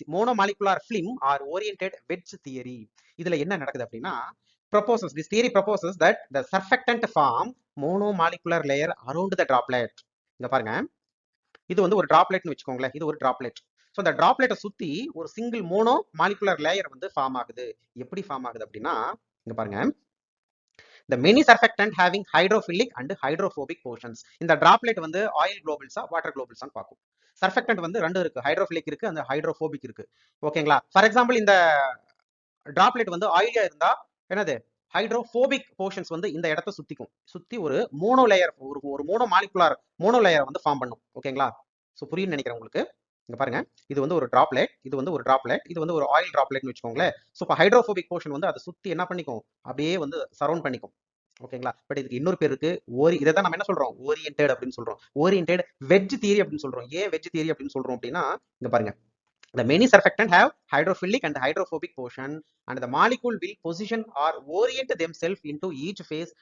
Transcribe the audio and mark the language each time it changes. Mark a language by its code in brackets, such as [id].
[en] Monomolecular film are oriented wedge theory. [ta] இதுல என்ன நடக்குது அப்படின்னா, [en] this theory proposes that the surfactant form monomolecular layer around the droplet. [ta] இங்க பாருங்க, இது வந்து ஒரு டிராப்லெட்னு வச்சுக்கோங்களேன். இது ஒரு டிராப்லெட். ஸோ அந்த டிராப்லெட்டை சுத்தி ஒரு சிங்கிள் மோனோ மாலிகுலர் லேயர் வந்து ஃபார்ம் ஆகுது. எப்படி ஃபார்ம் ஆகுது அப்படின்னா, இங்க பாருங்க, [en] the many surfactant having hydrophilic and hydrophobic portions. [ta] இந்த டிராப்லெட் வந்து ஆயில் குளோபல்ஸா வாட்டர் குளோபல்ஸா பார்க்கும். சர்ஃபெக்டன்ட் வந்து ரெண்டு இருக்கு, ஹைட்ரோஃபிலிக் இருக்கு, அந்த ஹைட்ரோபோபிக் இருக்கு. ஓகேங்களா? ஃபார் எக்ஸாம்பிள் இந்த டிராப்லெட் வந்து ஆயிலியா இருந்தா என்னது? ஹைட்ரோபோபிக் போர்ஷன்ஸ் வந்து இந்த இடத்தை சுத்தி ஒரு மோனோ லேயர், ஒரு மோனோ லேயர் வந்து ஃபார்ம் பண்ணும். ஓகேங்களா? ஸோ புரியும்னு நினைக்கிறேன் உங்களுக்கு. இங்க பாருங்க, இது வந்து ஒரு டிராப்லெட், இது வந்து ஒரு டிராப்லெட், இது வந்து ஒரு ஆயில் டிராப்லெட்னு வச்சுக்கோங்களேன். ஸோ இப்போ ஹைட்ரோபோபிக் போர்ஷன் வந்து அதை சுத்தி என்ன பண்ணிக்கும்? அப்படியே வந்து சரௌண்ட் பண்ணிக்கும். ஓகேங்களா? பட் இதுக்கு இன்னொரு பேர் இருக்கு. இதை தான் நம்ம என்ன சொல்றோம்? ஓரியன்டட் அப்படின்னு சொல்றோம். ஓரியன்டட் வெட்ஜ் தியரி அப்படின்னு சொல்றோம். ஏன் வெட்ஜ் தியரி அப்படின்னு சொல்றோம் அப்படின்னா, இங்க பாருங்க, [en] the many surfactant have hydrophilic and hydrophobic portion and the molecule will position or orient themselves into each phase.